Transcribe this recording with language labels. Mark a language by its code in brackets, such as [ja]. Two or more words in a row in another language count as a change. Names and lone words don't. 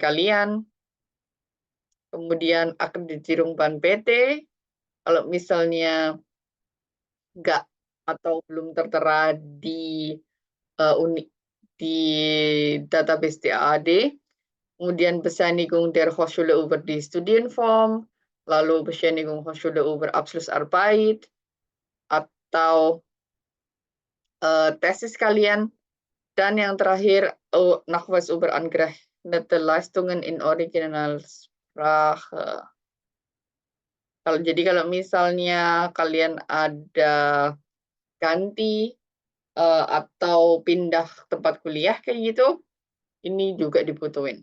[id] kalian, kemudian Akkreditierung Ban PT, kalau misalnya nggak atau belum tertera di di database DAAD, kemudian [de] Bescheinigung der Hochschule über die Studienform, lalu Bescheinigung Hochschule über Abschlussarbeit, [id] atau tesis kalian, dan yang terakhir [de] Nachweis über angerechnete Leistungen in Originalsprache. [id] Kalau misalnya kalian ada ganti atau pindah tempat kuliah kayak gitu, ini juga dibutuhin.